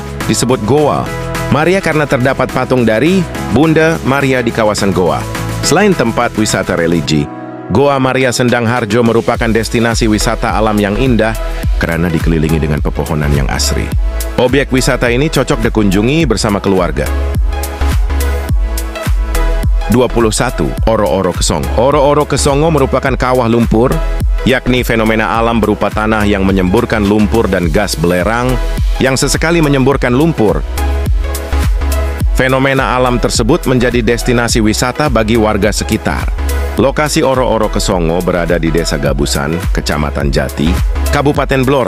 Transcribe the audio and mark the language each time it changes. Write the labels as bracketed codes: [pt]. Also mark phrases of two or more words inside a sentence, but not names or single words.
[id] Disebut Goa Maria karena terdapat patung dari Bunda Maria di kawasan Goa. Selain tempat wisata religi, Goa Maria Sendang Harjo merupakan destinasi wisata alam yang indah karena dikelilingi dengan pepohonan yang asri. Objek wisata ini cocok dikunjungi bersama keluarga. 21. Oro-oro Kesongo. Oro-oro Kesongo merupakan kawah lumpur, yakni fenomena alam berupa tanah yang menyemburkan lumpur dan gas belerang yang sesekali menyemburkan lumpur. Fenomena alam tersebut menjadi destinasi wisata bagi warga sekitar. Lokasi Oro-oro Kesongo berada di Desa Gabusan, Kecamatan Jati, Kabupaten Blora.